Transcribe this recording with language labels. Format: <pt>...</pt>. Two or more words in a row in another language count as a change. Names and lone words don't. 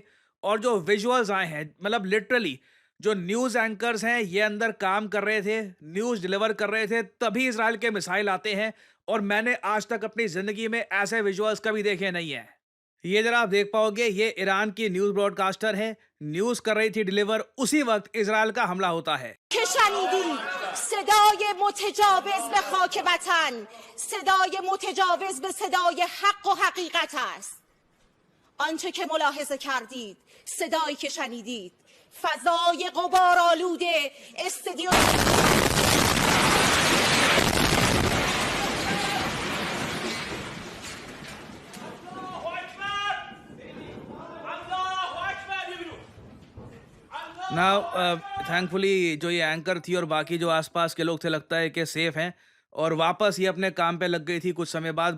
<hi>और जो विजुअल्स आए हैं, मतलब लिटरली जो</hi> <en>news anchors</en> <hi>हैं, ये अंदर काम कर रहे थे,</hi> <en>news deliver</en> <hi>कर रहे थे, तभी इज़राइल के मिसाइल आते हैं। और मैंने आज तक अपनी ज़िंदगी में ऐसे विजुअल्स कभी देखे नहीं हैं। ये जरा आप देख पाओगे, ये ईरान की</hi> <en>news broadcaster</en> <hi>है, न्यूज़ कर रही थी डिलीवर, उसी वक्त इज़राइल का हमला होता है।</hi> <fa>که شنیدید صدای متجاوز به خاک وطن، صدای متجاوز به صدای حق و حقیقت است. آنچه که ملاحظه کردید، صدایی که شنیدید، فضای غبارآلوده استدیو.</fa> <en>now thankfully</en> <hi>जो ये एंकर थी और बाकी जो आसपास के लोग थे, लगता है कि सेफ हैं और वापस ये अपने काम पे लग गई थी कुछ समय बाद।</hi>